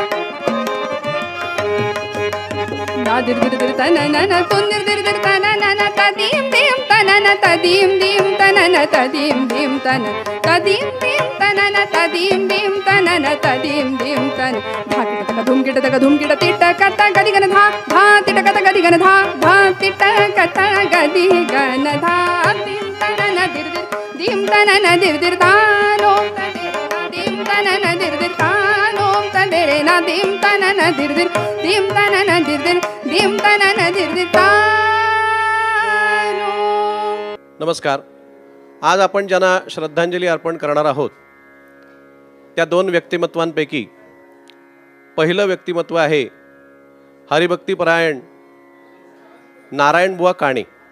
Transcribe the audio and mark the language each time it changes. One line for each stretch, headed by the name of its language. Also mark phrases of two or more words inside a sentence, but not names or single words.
Marathi: ना दिर दिर दिर तन न न तुन दिर दिर दिर तन न न तदीम दीम तन न तदीम दीम तन न तदीम दीम तन तदीम दीम तन न तदीम दीम तन न तदीम दीम तन धा किट तक धूम किट तक धूम किट तिट कट गदी गन धा धा तिट कट गदी गन धा धा तिट कट गदी गन धा दीम तन न दिर दिर दीम तन न दिर दिर ता नोम त दीम तन न दिर दिर ता नोम त दे रे ना दीम तन न दिर दिर दीम तन न दिर दिर दीम तन न दिर दिर ता नमस्कार. आज आपण ज्यांना श्रद्धांजली अर्पण करणार आहोत त्या दोन व्यक्तिमत्वांपैकी पहिलं व्यक्तिमत्व आहे हरिभक्तीपरायण नारायणबुवा काणे.